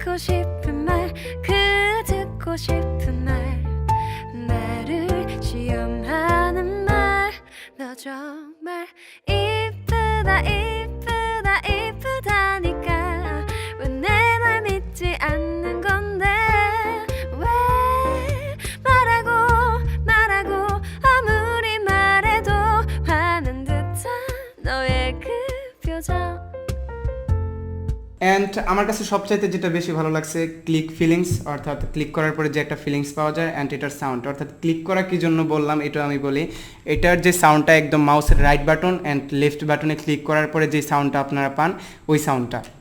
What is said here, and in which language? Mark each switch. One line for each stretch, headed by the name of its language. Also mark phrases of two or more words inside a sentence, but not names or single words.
Korean: 싶은 말 그 듣고 싶은 말 나를 시험하는 말 너 정말 이쁘다 이쁘다 이쁘다니까 왜 내 말 믿지 않는 건데 왜 말하고 말하고 아무리 말해도 화난 듯한 너의 그 표정।
Bangla: অ্যান্ড আমার কাছে সবচাইতে যেটা বেশি ভালো লাগছে
English: click feelings
Bangla: অর্থাৎ ক্লিক করার পরে যে একটা ফিলিংস পাওয়া যায় অ্যান্ড এটার সাউন্ড অর্থাৎ ক্লিক করা কি জন্য বললাম এটা আমি বলি। এটার যে সাউন্ডটা একদম মাউসের
English: right button and left button
Bangla: ক্লিক করার পরে যে সাউন্ডটা আপনারা পান ওই সাউন্ডটা।